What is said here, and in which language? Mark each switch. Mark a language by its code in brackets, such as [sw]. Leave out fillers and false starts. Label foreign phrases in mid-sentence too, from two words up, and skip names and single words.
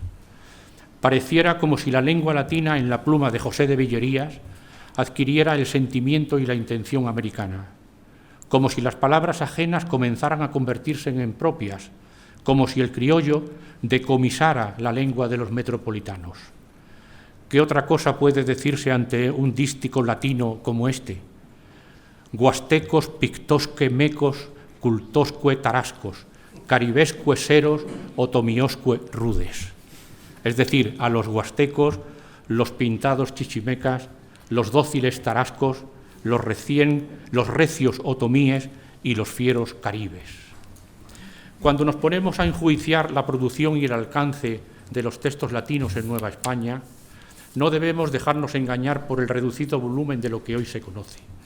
[es] Pareciera como si la lengua latina en la pluma de José de Villerías adquiriera el sentimiento y la intención americana, como si las palabras ajenas comenzaran a convertirse en propias, como si el criollo decomisara la lengua de los metropolitanos. ¿Qué otra cosa puede decirse ante un dístico latino como este? [la] Guastecos, pictosque, mecos, cultosque, tarascos, caribesque, seros, otomiosque, rudes. [es] Es decir, a los huastecos, los pintados chichimecas, los dóciles tarascos, los recios otomíes y los fieros caribes. Cuando nos ponemos a enjuiciar la producción y el alcance de los textos latinos en Nueva España, no debemos dejarnos engañar por el reducido volumen de lo que hoy se conoce.